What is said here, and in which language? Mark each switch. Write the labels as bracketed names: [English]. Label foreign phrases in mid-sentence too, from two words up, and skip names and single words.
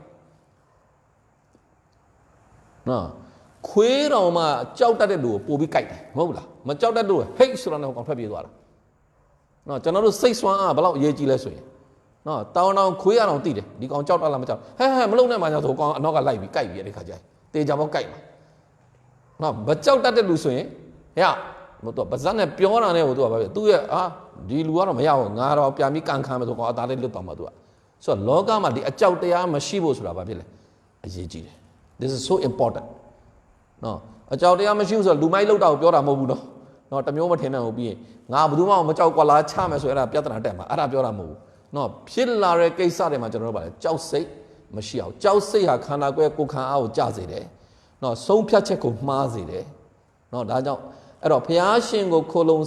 [Burmese] နော်ခွေးတော်မှကြောက်တတ်တဲ့လူကိုပို့ပြီးကြိုက်တယ်မဟုတ်လားမကြောက်တတ်တဲ့လူဟိတ်ဆိုတော့ကောင်ထွက်ပြေးသွားတာနော်ကျွန်တော်တို့စိတ်ဆွမ်းအားဘယ်လောက်အရေးကြီးလဲဆိုရင်နော်တောင်းခွေးရအောင်တိတယ်ဒီကောင်ကြောက်တတ်လားမကြောက်ဟဲမလုံနဲ့မှညာဆိုကောင်အနောက်ကလိုက်ပြီးကြိုက်ပြီးအဲ့ဒီခါကျရင်တေချာပေါက်ကြိုက်မှာနော်မကြောက်တတ်တဲ့လူဆိုရင်ဟဲ့မတော် ပါဇက်နဲ့ပြောတာနဲ့ဟိုသူကဘာဖြစ်သူရဲ့ဒီလူကတော့မရဘူးငါတော့ပြန်ပြီးကန်ခံမယ်ဆိုကောင်အသားလေးလွတ်သွားမှာသူကဆိုတော့လောကမှာဒီအကြောက်တရားမရှိဖို့ဆိုတာဘာဖြစ်လဲအရေးကြီးတယ် [English] this is so important [Burmese] နော်အကြောက်တရားမရှိဘူးဆိုတော့လူမိုက် လောက်တာကိုပြောတာမဟုတ်ဘူးနော်တမျိုးမထင်နဲ့ဟုတ်ပြီးရင်ငါဘယ်သူမှမကြောက်ကွာလားချမယ်ဆိုအဲ့ဒါပြဿနာတက်မှာအဲ့ဒါပြောတာမဟုတ်ဘူးနော်ဖြစ်လာတဲ့ကိစ္စတွေမှာကျွန်တော်တို့ဗါလဲကြောက်စိတ်မရှိ အောင်ကြောက်စိတ်ဟာခန္ဓာကိုယ်ကိုယ်ခံအားကိုကျစေတယ်နော်ဆုံးဖြတ်ချက်ကိုမှားစေတယ်နော်ဒါကြောင့်အဲ့တော့ဘုရားရှင်ကိုခိုလုံ